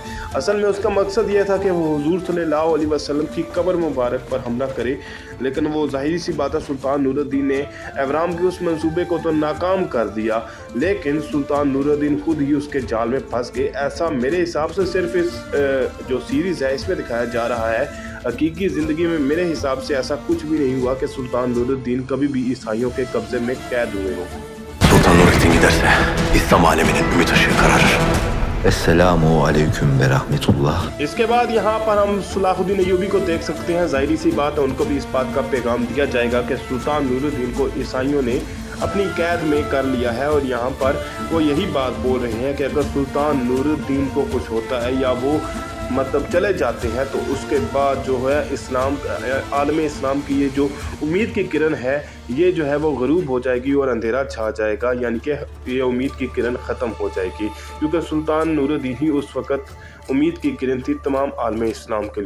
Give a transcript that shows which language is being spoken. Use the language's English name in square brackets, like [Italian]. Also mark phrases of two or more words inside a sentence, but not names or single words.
[Hindi] असल में उसका मकसद ये था कि वो हुजूर [Arabic] صلى الله عليه وسلم [Hindi] की कब्र मुबारक पर हमला करे, लेकिन वो ज़ाहिरी सी बात है सुल्तान नूरुद्दीन ने अवराम के उस मंसूबे को तो नाकाम कर दिया, लेकिन सुल्तान नूरुद्दीन खुद ही उसके जाल में फंस गए। ऐसा मेरे हिसाब से सिर्फ इस जो सीरीज़ है इसमें दिखाया जा रहा है। हकीकी ज़िंदगी में मेरे हिसाब से ऐसा कुछ भी नहीं हुआ कि सुल्तान नूरुद्दीन कभी भी ईसाइयों के कब्ज़े में कैद हुए हों। [Turkish] Sultan Nurettin giderse İslam aleminin ümit ışığı kararır. [Arabic] السلام عليكم ورحمة الله. [Hindi] इसके बाद यहाँ पर हम सलाहुद्दीन अय्यूबी को देख सकते हैं। ज़ाहिरी सी बात है उनको भी इस बात का पैगाम दिया जाएगा कि सुल्तान नूरुद्दीन को ईसाइयों ने अपनी कैद में कर लिया है और यहाँ पर वो यही बात बोल रहे हैं कि अगर सुल्तान नूरुद्दीन को कुछ होता है या वो मतलब चले जाते हैं तो उसके बाद जो है इस्लाम आलम इस्लाम की ये जो उम्मीद की किरण है ये जो है वो गरूब हो जाएगी और अंधेरा छा जाएगा, यानी कि ये उम्मीद की किरण ख़त्म हो जाएगी, क्योंकि सुल्तान नूरुद्दीन ही उस वक़्त उम्मीद की किरण थी तमाम आलम इस्लाम के लिए।